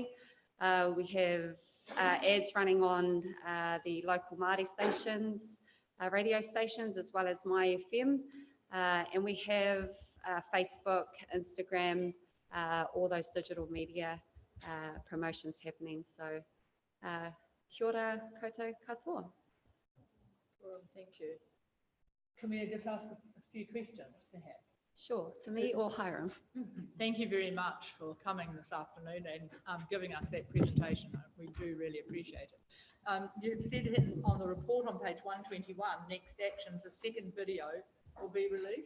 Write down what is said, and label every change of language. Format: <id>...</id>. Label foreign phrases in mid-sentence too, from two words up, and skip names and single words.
<en>We have ads running on the local Māori stations, radio stations, as well as My FM. And we have Facebook, Instagram, all those digital media promotions happening.</en> <mi>So kia ora koutou katoa.</mi> <en>Thank you. Can we just ask a few questions, perhaps? Sure, to me or Hiram. Thank you very much for coming this afternoon and giving us that presentation. We do really appreciate it. You've said on the report on page 121, next actions, a second video will be released.</en>